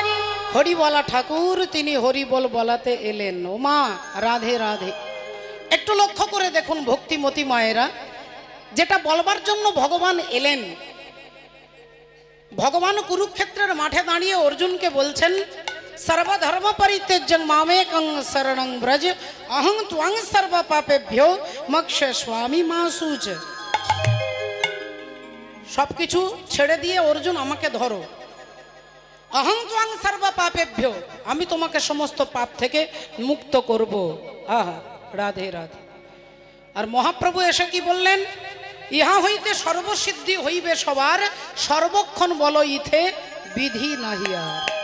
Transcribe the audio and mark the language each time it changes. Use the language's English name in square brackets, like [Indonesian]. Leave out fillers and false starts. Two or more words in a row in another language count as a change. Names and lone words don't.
[Bangla] হরি বলা ঠাকুর তিনি হরি বল বলাতে এলেন। ও মা রাধে রাধে। একটু লক্ষ্য করে দেখুন ভক্তিমতী মায়েরা, যেটা বলবার জন্য ভগবান এলেন, ভগবান কুরুক্ষেত্রের মাঠে দাঁড়িয়ে অর্জুনকে বলছেন [Sanskrit] সর্বধর্ম পরিত্যজ্যং মামেকং শরণং ব্রজ অহং ত্বং সর্ব পাপেভ্যো মোক্ষয়স্বামি মা শুচ। [Bangla] সবকিছু ছেড়ে দিয়ে অর্জুন আমাকে ধরো, [Sanskrit] অহং ত্বং সর্ব পাপেভ্যো, [Bangla] আমি তোমাকে সমস্ত পাপ থেকে মুক্ত করব। আহা রাধে রাধে। আর মহাপ্রভু এসে কি বললেন, ইহা হইতে সর্বসিদ্ধি হইবে সবার, সর্বক্ষণ বলো ইথে বিধি নাহি আর।